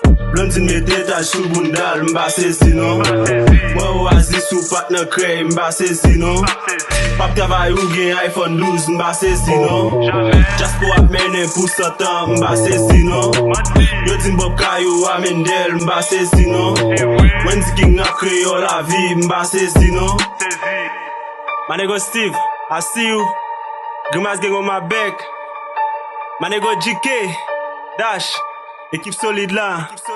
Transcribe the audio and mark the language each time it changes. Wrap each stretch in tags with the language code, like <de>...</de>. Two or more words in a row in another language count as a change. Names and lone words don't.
<ht>Blondine mete taj sou boundal, mba sezi non. Mwen Oasis ou pat nan krey, mba sezi non. Pap travay ou gen iPhone douz, mba sezi non. Jaspo ap mennen pou san tan, mba sezi non. Yo di m Bob Kayo, Amendel, mba sezi non. Mwen di King ap kreye lavi, mba sezi non.</ht> <en>My nigga Steve, I see you. Grimace Gang on my back. My nigga G K, Dash,</en> <ht>ekip solide la.</ht>